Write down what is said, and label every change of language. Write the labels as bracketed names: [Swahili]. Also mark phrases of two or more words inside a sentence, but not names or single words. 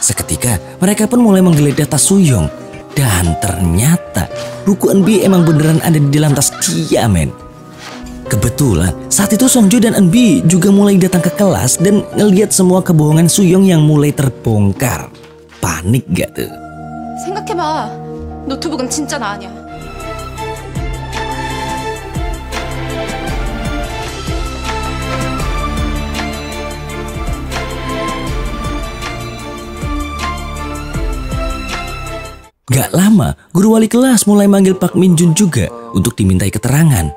[Indonesian] Seketika mereka pun mulai menggeledah tas Suyong. Dan ternyata buku Eunbi emang beneran ada di dalam tas dia, men. Kebetulan saat itu Songjo dan Eunbi juga mulai datang ke kelas dan ngelihat semua kebohongan Suyong yang mulai terbongkar. Panik gak tuh? [Korean] 생각해봐. 노트북은 진짜 나 아니야. [Indonesian] Gak lama, guru wali kelas mulai manggil Pak Minjun juga untuk dimintai keterangan.